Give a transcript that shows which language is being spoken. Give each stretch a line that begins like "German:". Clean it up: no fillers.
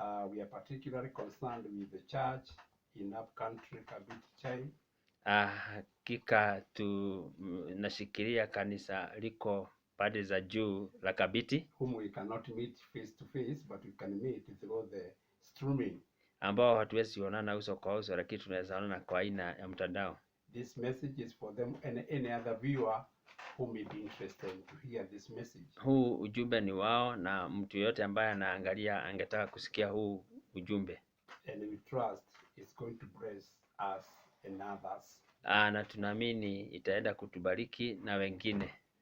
English: We are particularly concerned with the church in up country Kabiti Chai.
Swahili: Hakika tunashikilia kanisa liko pande za juu la Kabiti,
English: whom we cannot meet face to face but we can meet through the streaming.
Swahili: Ambao hatuwezi onana uso kwa uso lakini tunaweza onana kwa aina ya mtandao.
English: This message is for them and any other viewer who may be interested to hear this message.
Swahili: Huu ujumbe ni wao na mtu yote ambaye anaangalia angetaka kusikia huu ujumbe.
English: And we trust it's going to bless us and others.
Swahili: Na tunaamini itaenda kutubariki na wengine.